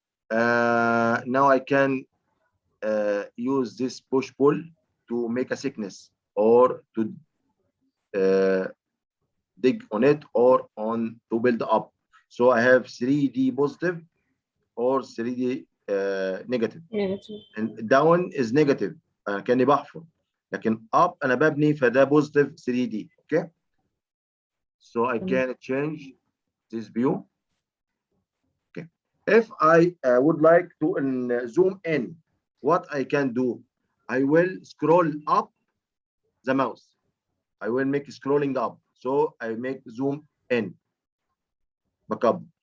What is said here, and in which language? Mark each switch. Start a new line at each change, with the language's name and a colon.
English: Now I can use this push pull to make a thickness or to dig on it or on to build up. So I have 3D positive or 3D negative. And down is negative.
Arabic: كأني بحفر. لكن up أنا ببني فده positive 3D.
English: Okay. So I can change this view. Okay. If I would like to zoom in, what I can do, I will scroll up the mouse. I will make scrolling up. So I make zoom in. Back up.